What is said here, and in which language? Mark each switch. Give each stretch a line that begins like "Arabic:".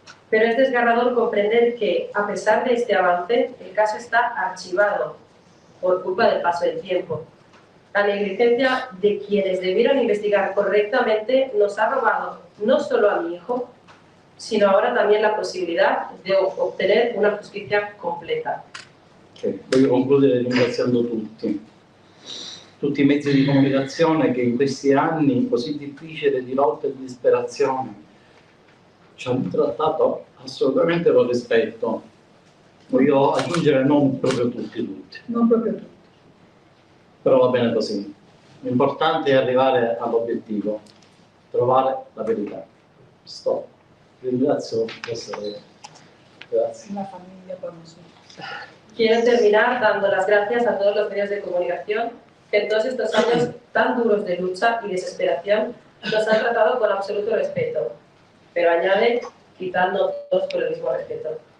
Spanish: Pero es desgarrador comprender que, a pesar de este avance, el caso está archivado por culpa del paso del tiempo. La negligencia de quienes debieron investigar correctamente nos ha robado no solo a mi hijo, sino ahora también la posibilidad de obtener una justicia completa.
English: Okay.
Italian: Voglio concludere ringraziando tutti i mezzi di comunicazione che in questi anni così difficili di lotta e di disperazione ci hanno trattato assolutamente con rispetto. Voglio aggiungere non proprio tutti. Non proprio tutti. Però va bene così. L'importante è arrivare all'obiettivo, trovare la verità. Stop. Ringrazio Grazie.
Spanish: Una familia con nosotros. Quiero terminar dando las gracias a todos los medios de comunicación que en todos estos años tan duros de lucha y desesperación nos han tratado con absoluto respeto, pero añade, quizás no todos por el mismo respeto.